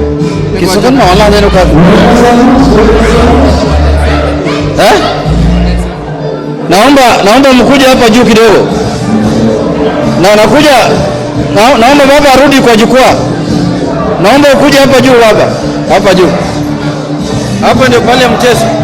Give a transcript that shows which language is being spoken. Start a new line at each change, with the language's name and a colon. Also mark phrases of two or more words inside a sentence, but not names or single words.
Portuguese: Que só que não lá dentro do carro.
Swahili: Naomba mkuja hapa juu kidogo. Naomba baba arudi kwa jukwaa. Naomba ukuje hapa juu baba. Hapa juu. Hapa ndio pale mchezo.